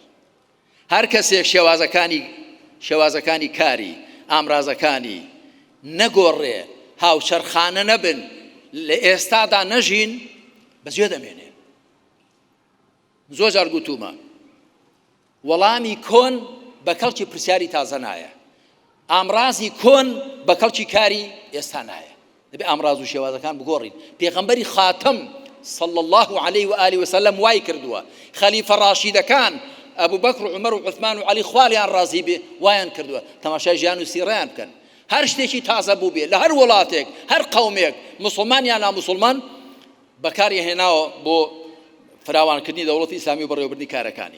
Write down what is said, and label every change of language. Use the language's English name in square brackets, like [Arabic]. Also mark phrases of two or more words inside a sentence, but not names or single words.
[Central Kurdish] هەر کەسێک شێوازەکانی کاری ئامرازەکانی نەگۆڕێ، هاوچەرخانە نەبن، لە ئێستادا نەژین، بەجێ دەمێنێ. زۆر جار گوتومە وەڵامی کۆن بە کەڵکی پرسیاری تازە نایە، ئامرازی کۆن بە کەڵکی کاری ئێستا نایە. دەبێ ئامراز و شێوازەکان بگۆڕین. پێغەمبەری خاتم [Arabic] صلى الله عليه وآله وسلم [Central Kurdish] وای کردووە، خەلیفە ڕاشیدەکان ئەبوو بەکر و عومەر و عوثمان و عەلی خوالیان ڕازی بێ وایان کردووە تەماشای ژیان و سیڕەیان بکەن. هەر شتێکی تازە بوو بێ لە هەر وڵاتێک، هەر قەومێک، موسڵمان یان ناموسڵمان، بەکاری هێناوە بۆ فراوانکردنی دەوڵەتی ئیسلامی و بەڕێوەبردنی کارەکانی.